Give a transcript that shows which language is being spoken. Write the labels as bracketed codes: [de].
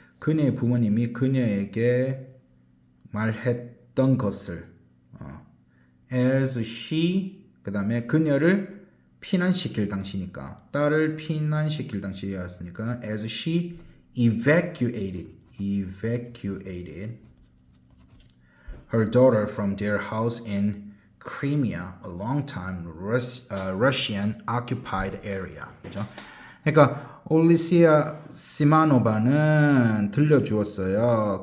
[ko] 그녀의 부모님이 그녀에게 말했던 것을. [en] As she, [ko] 그 다음에 그녀를 피난시킬 당시니까 딸을 피난시킬 당시였으니까 [en] as she evacuated her daughter from their house in Crimea, a long time Russian occupied area. [ko] 그죠? 그러니까 올리시아 시마노바는 들려주었어요.